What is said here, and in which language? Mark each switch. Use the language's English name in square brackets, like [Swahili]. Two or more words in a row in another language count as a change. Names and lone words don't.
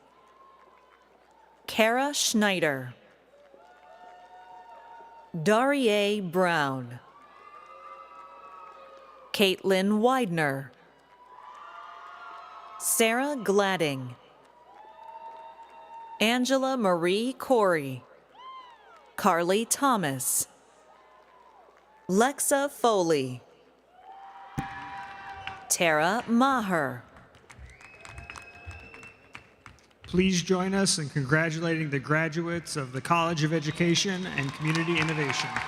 [English] Kara Schneider, Darie Brown, Caitlin Widener, Sarah Gladding, Angela Marie Corey, Carly Thomas, Lexa Foley, Tara Maher. Please join us in congratulating the graduates of the College of Education and Community Innovation.